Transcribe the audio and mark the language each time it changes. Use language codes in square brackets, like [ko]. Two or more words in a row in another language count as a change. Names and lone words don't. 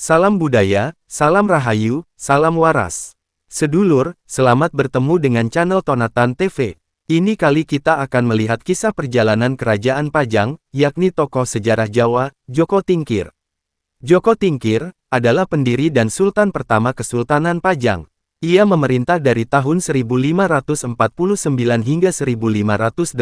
[id] Salam budaya, salam rahayu, salam waras. Sedulur, selamat bertemu dengan channel Tonatan TV. Ini kali kita akan melihat kisah perjalanan Kerajaan Pajang, yakni tokoh sejarah Jawa, Joko Tingkir. Joko Tingkir adalah pendiri dan sultan pertama Kesultanan Pajang. Ia memerintah dari tahun 1549 hingga 1582.